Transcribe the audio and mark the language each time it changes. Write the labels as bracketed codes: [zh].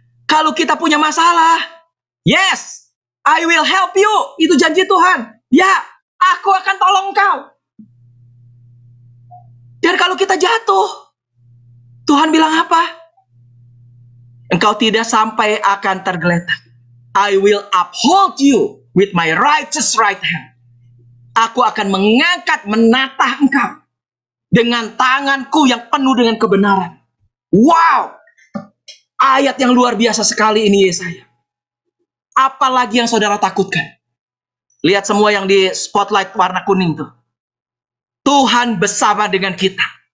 [id] Kalau kita punya masalah, [en] yes, I will help you. [id] Itu janji Tuhan. Ya, aku akan tolong kau. Dan kalau kita jatuh, Tuhan bilang apa? Engkau tidak sampai akan tergeletak. [en] I will uphold you with my righteous right hand. [id] Aku akan mengangkat, menatah engkau dengan tanganku yang penuh dengan kebenaran. Wow! Ayat yang luar biasa sekali ini Yesaya. Apalagi yang saudara takutkan? Lihat semua yang di spotlight warna kuning tuh. Tuhan bersama dengan kita.